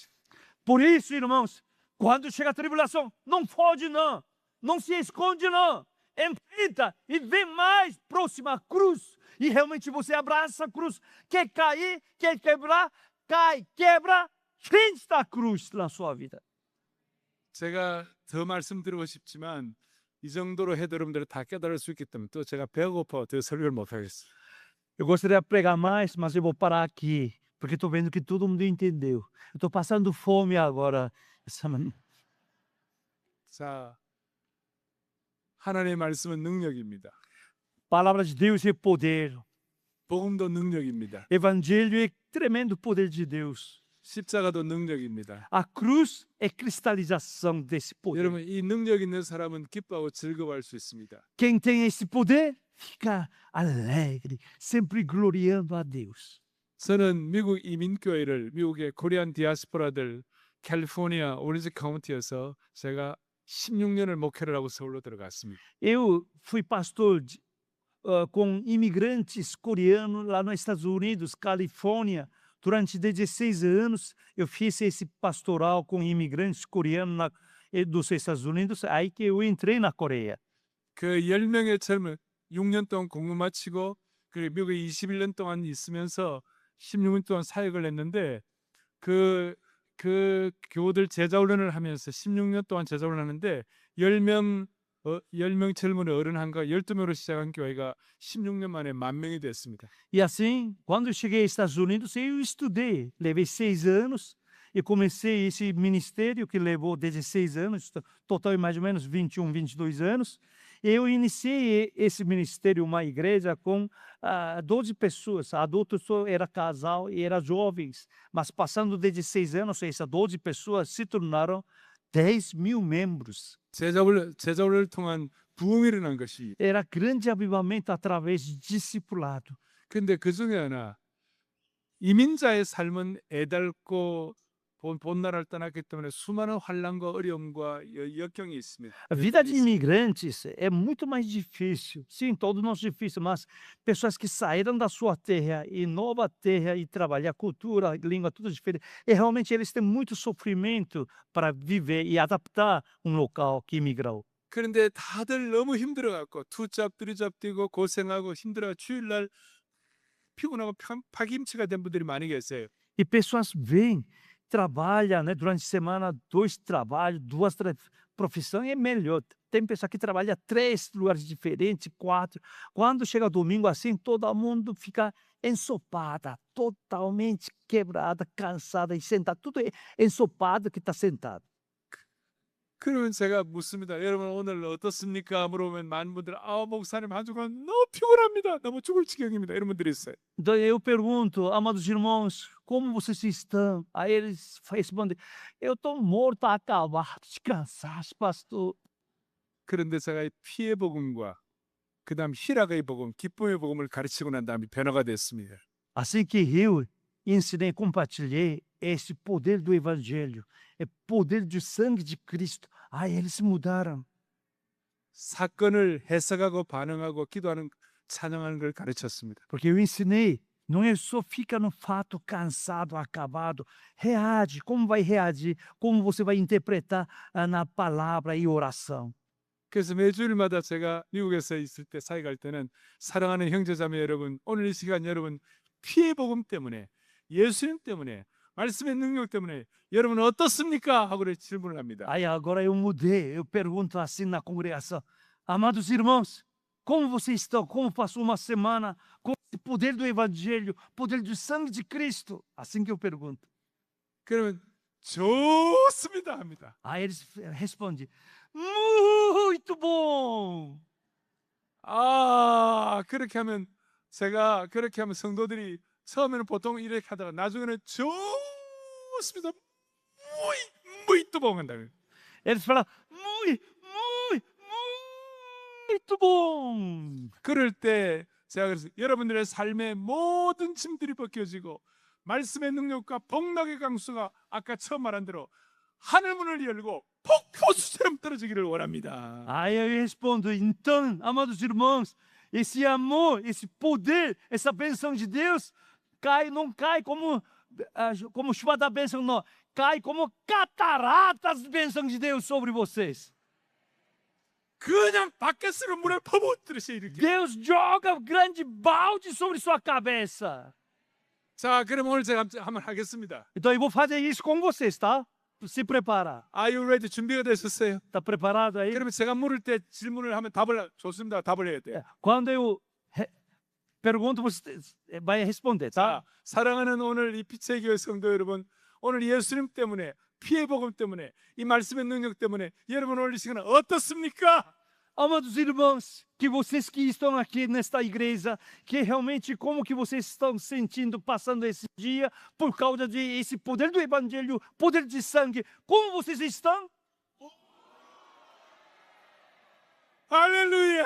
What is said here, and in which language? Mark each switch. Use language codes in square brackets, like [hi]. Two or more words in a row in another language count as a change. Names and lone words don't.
[pt] Por isso, irmãos, quando chega a tribulação, não foge não, não se esconde não. enfrenta e vem mais próximo à cruz. E realmente você abraça a cruz. Quer cair, quer quebrar, cai, quebra, frente à cruz na sua vida. [ko] 제가 더 말씀드리고 싶지만 이 정도로 해도 여러분들이 다 깨달을 수 있기 때문에 또 제가 배고파 더 설교를 못 하겠어요. [pt] Eu gostaria de pregar mais, mas eu vou parar aqui, porque estou vendo que todo mundo entendeu. Eu estou passando fome agora. [ko] 자, 하나님의 말씀은 능력입니다. [pt] Palavra de Deus é poder. [ko] 복음도 능력입니다. [pt] Evangelho é tremendo poder de Deus. [ko] 십자가도 능력입니다. [pt] A cruz é cristalização desse poder. [ko] 여러분 이 능력 있는 사람은 기뻐하고 즐거워할 수 있습니다. [pt] Quem tem esse poder fica alegre, sempre gloriando a Deus. [ko] 저는 미국 이민교회를 미국의 코리안 디아스포라들 캘리포니아 오렌지 카운티에서 제가 16년을 목회를 하고 서울로 들어갔습니다. [pt] Eu fui pastor com imigrantes coreanos lá nos Estados Unidos, Califórnia. Durante 16 anos, eu fiz esse pastoral com imigrantes coreanos dos Estados Unidos, aí que eu entrei na Coreia. [ko] 그 10명의 젊은 6년 동안 공부 마치고 그리고 미국에 21년 동안 있으면서 16년 동안 사역을 했는데 그 교우들 제자훈련을 하면서 16년 동안 제자훈련을 하는데 10명 젊은 어른한가 12명으로 시작한 교회가 16년 만에 10,000명이 됐습니다. [pt] E assim, quando eu cheguei aos Estados Unidos, eu estudei. Levei 6 anos e comecei esse ministério que levou 16 anos, total mais ou menos 21, 22 anos. Eu iniciei esse ministério, uma igreja com 12 pessoas. Adultos só era casal e era jovens. Mas passando 16 anos, essas 12 pessoas se tornaram 10,000 membros. [ko] 제자훈련을 통한 부흥이 일어난 것이 [pt] Era grande avivamento através de discipulado. [ko] 근데 그 중에 하나 이민자의 삶은 애달고 본 나라를 떠났기 때문에 수많은 환난과 어려움과 역경이 있습니다. [pt] A vida de imigrantes é muito mais difícil. Sim, todos nós difícil, mas pessoas que saíram da sua terra e nova terra e trabalhar cultura, língua, tudo diferente. E realmente eles têm muito sofrimento para viver e adaptar um local que imigrou. [ko] 그런데 다들 너무 힘들어갖고 투잡, 쓰리잡 뛰고 고생하고 힘들어 주일날 피곤하고 파김치가 된 분들이 많이 계세요. [pt] E pessoas vêm, trabalham, né, durante a semana, 2 trabalhos, 2 profissões, é melhor. Tem pessoa que trabalha 3 lugares diferentes, 4. Quando chega domingo assim, todo mundo fica ensopada, totalmente quebrada, cansada e sentada. Tudo é ensopado que está sentado. [ko] 그러면 제가 묻습니다. 여러분 오늘 어떻습니까? 물어보면 많은 분들 목사님 한 주간 너무 피곤합니다. 너무 죽을 지경입니다. 이런 분들이 있어요. [pt] Então eu pergunto, amados irmãos, como vocês estão? Aí eles respondem, eu estou morto, acabado, de cansaço, pastor. [ko] 그런데 제가 이 피의 복음과 그다음 희락의 복음, 기쁨의 복음을 가르치고 난 다음에 변화가 됐습니다. [pt] Assim que eu ensinei, compartilhei esse poder do evangelho, é poder do sangue de Cristo. Aí eles mudaram. [ko] 사건을 해석하고 반응하고 기도하는 찬양하는 걸 가르쳤습니다. [pt] Porque eu ensinei, não é só fica no fato cansado, acabado. Reage, como vai reagir, como você vai interpretar na palavra e oração. [ko] 그래서 매주일마다 제가 미국에서 있을 때 사역할 때는 사랑하는 형제자매 여러분, 오늘 이 시간 여러분 피의 복음 때문에 예수님 때문에 말씀의 능력 때문에 여러분 어떻습니까? 하고 질문을 합니다. [pt] Aí agora eu mudei, eu pergunto assim na congregação, amados irmãos, como vocês estão? Como passou uma semana com o poder do evangelho, poder do sangue de Cristo? Assim que eu pergunto. [ko] 그러면 좋습니다 합니다. [pt] Aí eles respondem, muito bom. [ko] 그렇게 하면 그렇게 하면 성도들이 처음에는 보통 이렇게 하다가 나중에는 좋습니다. [pt] muito bom 한다. Eles falam, muito bom. [ko] 그럴 때 제가 그래서 여러분들의 삶의 모든 짐들이 벗겨지고 말씀의 능력과 복락의 강수가 아까 처음 말한 대로 하늘 문을 열고 폭포수처럼 떨어지기를 원합니다. [pt] Aí eu respondo, então, amados irmãos, esse amor, esse poder, essa bênção de Deus não cai como chuva da bênção, não. Cai como cataratas de bênção de Deus sobre vocês. [ko] 그냥 바켓으로 물에 퍼붓듯이 이렇게. [pt] Deus joga grande balde sobre sua cabeça. [ko] 자, 그럼 오늘 제가 한번 하겠습니다. [pt] Então eu vou fazer isso com vocês, tá? Se prepara. [en] Are you ready? [ko] 준비가 되셨어요? [pt] Tá preparado aí? [ko] 그러면 제가 물을 때 질문을 하면 좋습니다. 답을 해야 돼요. [pt] Quando eu pergunto, você vai responder, tá? [ko] 자, 사랑하는 오늘 이 빛의 교회 성도 여러분, 오늘 예수님 때문에 피해 복음 때문에 이 말씀의 능력 때문에 여러분 오늘 이 시간 어떻습니까? [pt] Amados irmãos, que vocês que estão aqui nesta igreja, que realmente como que vocês estão sentindo passando esse dia por causa de esse poder do evangelho, poder de sangue, como vocês estão? [ko] 할렐루야!